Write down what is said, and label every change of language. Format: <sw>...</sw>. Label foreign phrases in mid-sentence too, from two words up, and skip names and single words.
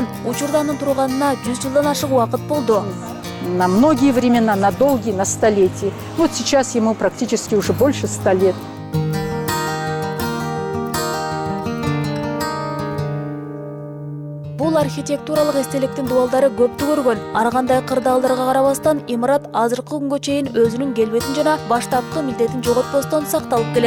<ky>Учурда анын турганына 100 жылдан ашык убакыт болду.</ky> <ru>На многие времена, на долгие, на столетия. Вот сейчас ему практически уже больше 100 лет.</ru> <ky>Бул архитектуралык эстеликтин дубалдары көптү көргөн. Ар кандай кырдаалдарга карабастан имарат азыркы күнгө чейин өзүнүн келбетин жана баштапкы милдетин жоготпостон сакталып келет.</ky>